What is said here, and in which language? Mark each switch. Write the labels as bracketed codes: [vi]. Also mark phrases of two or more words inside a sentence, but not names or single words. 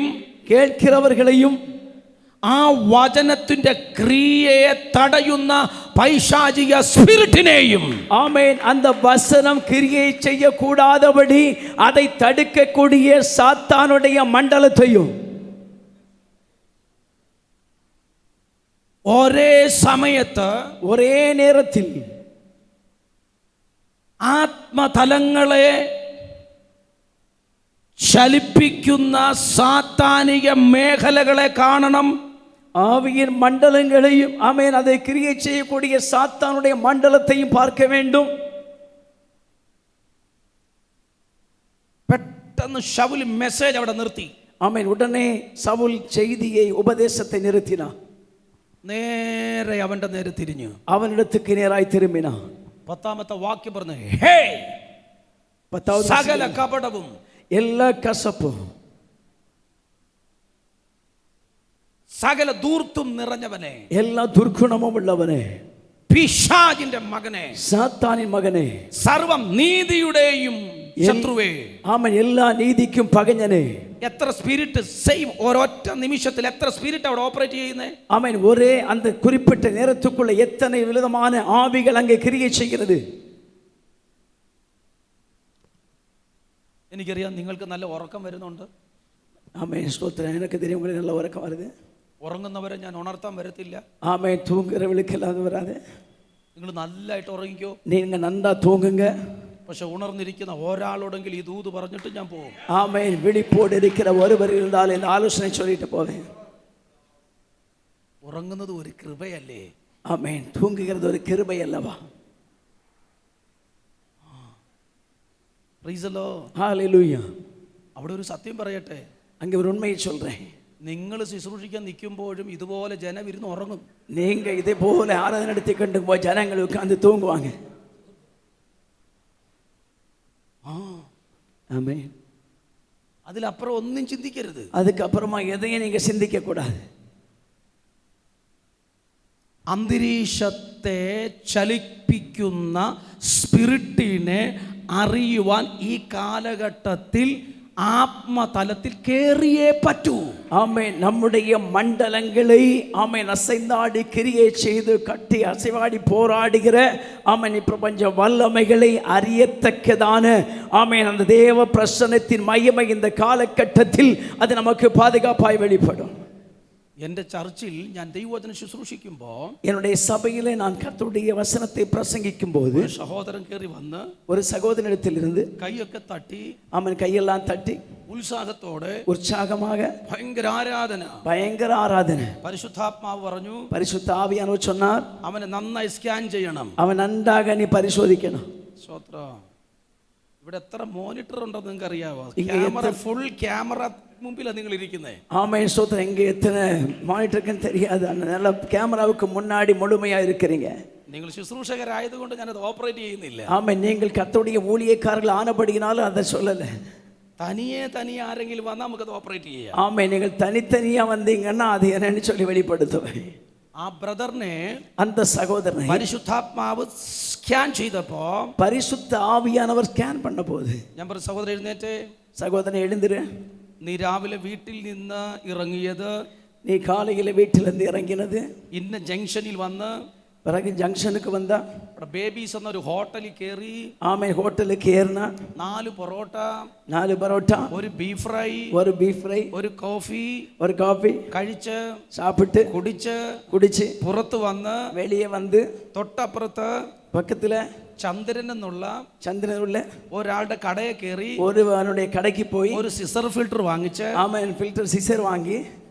[ta] கேட்கிறவர்களையும் [ml] ആ വചനത്തിന്റെ ക്രിയയെ തടയുന്ന പൈശാചിക സ്പിരിറ്റിനെയും, [ta] ஆமென், அந்த வசனம் கிரியை செய்யக்கூடாதபடி அதை தடுக்கக்கூடிய சாத்தானுடைய மண்டலத்தையும் [ml] ഒരേ സമയത്ത് [ta] ஒரே நேரத்தில் [ml] ആത്മതലങ്ങളെ ചലിപ്പിക്കുന്ന സാത്താനിക മേഖലകളെ കാണണം. [ta] ஆவியின் மண்டலங்களையும், ஆமென், அதை கிரியை செய்யக்கூடிய சாத்தானுடைய மண்டலத்தையும் பார்க்க வேண்டும். [ml] പെട്ടെന്ന് ശൗൽ മെസ്സേജ് അവിടെ നിർത്തി. [ta] ஆமென். உடனே சவுல் செய்தியை, உபதேசத்தை நிறுத்தினான். [ml] നേരെ അവന്റെ നേരെ തിരിഞ്ഞു [ta] அவனிடத்துக்கு நேராய் திரும்பினான். [ml] 10ാമത്തെ വാക്യം പറഞ്ഞു, ഹേ, [ta] 10வது [ml] സകല കപടവും, [ta] எல்லா கசப்பும், [ml] സകല ധൂർത്തും നിറഞ്ഞവനെ, [ta] எல்லா துர்க்குணமும் உள்ளவனே, [ml] പിശാചിന്റെ മകനെ, [ta] சாத்தானின் மகனே, [ml] സർവം നീതിയുടെയും ശത്രുവേ. [ta] ஆமென், எல்லா நீதிக்கும் பகைஞனே. [ml] എത്ര [en] spirit same [ml] ഒരൊറ്റ നിമിഷത്തിൽ എത്ര സ്പിരിറ്റ് അവിടെ ഓപ്പറേറ്റ് ചെയ്യുന്നേ? [ta] ஆமென். ஒரே அந்த குறிப்பிட்ட நேரத்துக்குள்ள எத்தனை விதமான ஆவிகள் அங்கே கிரியை செய்கிறது. [ml] എനിക്കറിയാം നിങ്ങൾക്ക് നല്ല ഉറക്കം വരുന്നുണ്ട്. [ta] ஆமென். ஸ்தோத்திரம். எனக்கு தெரியும் உங்களுக்கு நல்ல உறக்கம் வருது. [ml] ഉറങ്ങുന്നവരെ ഞാൻ ഉണർത്താൻ വരത്തില്ല. [ta] ஆமென். தூங்குறவளுக்கு எல்லாம் வராது. [ml] നിങ്ങൾ നല്ലതായിട്ട് ഉറങ്ങിക്കോ. [ta] நீங்க நன்றா தூங்குங்க. [ml] പക്ഷെ ഉണർന്നിരിക്കുന്ന ഒരാളോടെങ്കിൽ ഈ ദൂത് പറഞ്ഞിട്ട് ഞാൻ പോകും. [ta] ஆமென். விழிப்போடு இருக்கிற ஒருவர் இருந்தால் இந்த ஆலோசனை சொல்லிட்டு போவேன். [ml] ഉറങ്ങുന്നത് ഒരു കൃപയല്ലേ? [ta] ஆமென். தூங்குகிறது ஒரு கிருபை அல்லவா? [en] Praise the Lord. [ta] ஹalleluya. [ml] അവിടെ ഒരു സത്യം പറയട്ടെ. [ta] அங்கே ஒரு உண்மையை சொல்றேன். [ml] നിങ്ങൾ ശുശ്രൂഷിക്കാൻ നിൽക്കുമ്പോഴും ഇതുപോലെ ജനം ഇരുന്ന് ഉറങ്ങും. [ta] நீங்க இதே போல ஆராதனை நடத்தி கொண்டு போய் ஜனங்கள் உட்கார்ந்து தூங்குவாங்க. ஆமென். [ml] അതിലപ്പുറം ഒന്നും ചിന്തിക്കരുത്. [ta] அதுக்கப்புறமா எதையும் நீங்க சிந்திக்க கூடாது. [ml] അന്തരീക്ഷത്തെ ചലിപ്പിക്കുന്ന സ്പിരിറ്റിനെ അറിയുവാൻ ഈ കാലഘട്ടത്തിൽ ആത്മതലത്തിൽ കേറിയേ പറ്റൂ. [ta] ஆமென். நம்முடைய மண்டலங்களை ஆமென் அசைந்தாடி கிரியை செய்து கட்டி அசைவாடி போராடுகிற ஆமென் பிரபஞ்ச வல்லமைகளை அறியத்தக்கதான ஆமென் அந்த தேவ பிரசன்னத்தின் மகிமை இந்த காலகட்டத்தில் அது நமக்கு பாதுகாப்பாய் வெளிப்படும். [ml] എൻ്റെ ചർച്ചിൽ ഞാൻ ദൈവവചനം ശുശ്രൂഷിക്കുമ്പോൾ [ta] என்னுடைய சபையிலே நான் கர்த்தருடைய வசனத்தை பிரசங்கிக்கும் போது [ml] ഒരു സഹോദരൻ കയറി വന്ന് [ta] ஒரு சகோதரனிடத்திலிருந்து [ml] കൈയൊക്കെ തട്ടി [ta] அவன் கையெல்லாம் தட்டி [ml] ഉത്സാഹത്തോടെ [ta] உற்சாகமாக [ml] ഭയങ്കര ആരാധന, [ta] பயங்கர ஆராதனை, [ml] പരിശുദ്ധാത്മാവ് പറഞ്ഞു [ta] பரிசுத்த ஆவியானவர் சொன்னார், [ml] അവനെ നന്നായി സ്കാൻ ചെയ്യണം. [ta] அவன் நன்றாக நீ பரிசோதிக்கணும். [ml] സ്തോത്രം. ഇവിടെ എത്ര മോണിറ്റർ ഉണ്ടെന്ന് നിങ്ങൾക്ക് അറിയാവോ? ഇങ്ങ ക്യാമറ, [en] full camera [ml] മുമ്പിലാണ് നിങ്ങൾ ഇരിക്കുന്നത്. [ta] ஆமென் ஸ்தோத்திரம். எங்க எத்தனை மானிட்டருக்குன்னு தெரியாது, நல்ல கேமராவுக்கு முன்னாடி முழுமையா இருக்கிறீங்க. [ml] നിങ്ങൾ ശുശ്രൂഷകരായതുകൊണ്ട് ഞാനത് ഓപ്പറേറ്റ് ചെയ്യുന്നില്ല. [ta] ஆமென். நீங்கள் கர்த்தருடைய ஊழியக்காரர்கள் ஆனபடியினாலும் அதை சொல்லல. [ml] തനിയെ ആരെങ്കിലും വന്നാൽ നമുക്കത് ഓപ്പറേറ്റ് ചെയ്യാം. [ta] ஆமென். நீங்கள் தனித்தனியா வந்தீங்கன்னா அது என்னன்னு சொல்லி வெளிப்படுத்துவேன். [ml] ആ ബ്രദറിനെ [ta] அந்த சகோதரனை [ml] പരിശുദ്ധാത്മാവ് സ്കാൻ ചെയ്തപ്പോ [ta] பரிசுத்த ஆவியானவர் ஸ்கேன் பண்ண போது [ml] ഞാൻ പറഞ്ഞു, സഹോദരൻ എഴുന്നേറ്റ്. [ta] சகோதரன் எழுந்திரு, [ml] നീ രാവിലെ വീട്ടിൽ നിന്ന് ഇറങ്ങിയത്, [ta] நீ காலையில் வீட்டிலிருந்து இறங்கினது, [ml] ഇന്ന ജംഗ്ഷനിൽ വന്ന് [ta] பிறகு ஜங்ஷனுக்கு வந்தா [ml] അവിടെ ബേബീസ് എന്നൊരു ഹോട്ടലിൽ കയറി [ta] ஆமென் ஹோட்டலுக்கு ஏறினா [ml] 4 പൊറോട്ട, [ta] 4 பரோட்டா, [ml] ഒരു [en] beef fry, [ta] ஒரு [en] beef fry, [ml] ഒരു കോഫി [ta] ஒரு காபி [ml] കഴിച്ച് [ta] சாப்பிட்டு குடிச்சு [ml] പുറത്ത് വന്ന് [ta] வெளியே வந்து [ml] തൊട്ടപ്പുറത്ത് [ta] பக்கத்துல [ml] ചന്ദ്രൻ എന്നുള്ള [ta] சந்திரன் உள்ள [ml] ഒരാളുടെ കടയെ കയറി [ta] ஒருவனுடைய கடைக்கு போய் [ml] ഒരു [en] scissor filter [ml] വാങ്ങിച്ച് [ta] ஆமென் [en] filter scissor [ta] வாங்கி